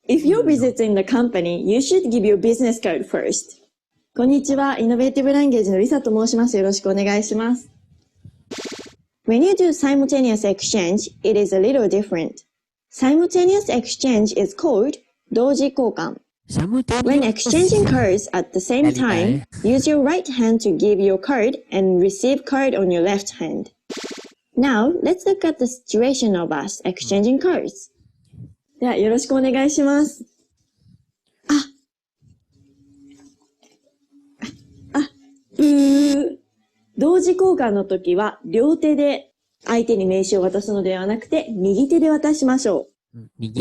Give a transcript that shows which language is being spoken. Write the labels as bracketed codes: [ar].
[en] If you're visiting the company, you should give your business card first. [ja] こんにちは。イノベーティブランゲージのリサと申します。よろしくお願いします。 [en] When you do simultaneous exchange, it is a little different. Simultaneous exchange is called 同時交換. When exchanging cards at the same time, use your right hand to give your card and receive card on your left hand. Now, let's look at the situation of us exchanging cards. [ja] では、よろしくお願いします。同時交換の時は両手で相手に名刺を渡すのではなくて右手で渡しましょう。